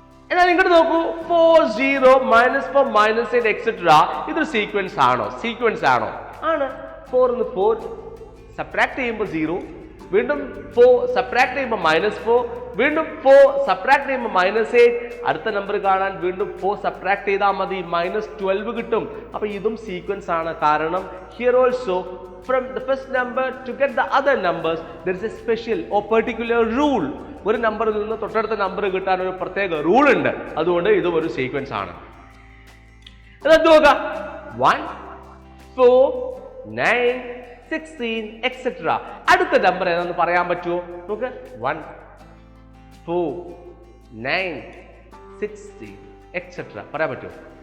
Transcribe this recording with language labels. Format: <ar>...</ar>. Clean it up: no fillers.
<ml>എന്നാൽ ഇങ്ങോട്ട് നോക്കൂ, 4 0 -4 -8 etc. ഇതൊരു സീക്വൻസ് ആണോ? സീക്വൻസ് ആണോ? ആണ്. 4 ന്ന് 4 സബ്ട്രാക്ട് ചെയ്യുമ്പോൾ 0, വീണ്ടും 4 സബ്ട്രാക്ട് ചെയ്യുമ്പോൾ -4, വീണ്ടും 4 സബ്ട്രാക്ട് ചെയ്യുമ്പോൾ -8. അടുത്ത നമ്പർ കാണാൻ വീണ്ടും 4 സബ്ട്രാക്ട് ചെയ്താൽ മതി, -12 കിട്ടും. അപ്പൊ ഇതും സീക്വൻസ് ആണ്.</ml> <en>കാരണം here also from the first number to get the other numbers there is a special or particular rule.</en> <ml>ഒരു നമ്പറിൽ നിന്ന് തൊട്ടടുത്ത നമ്പർ കിട്ടാൻ ഒരു പ്രത്യേക റൂൾ ഉണ്ട്. അതുകൊണ്ട് ഇതും ഒരു സീക്വൻസ് ആണ്. എന്നിട്ട് നോക്കുക, 1 4 9 16 etc. അടുത്ത നമ്പർ ഏതാണെന്ന് പറയാൻ പറ്റുമോ? നോക്ക്, 1 4 9 16 etc. പറയാൻ പറ്റുമോ?</ml>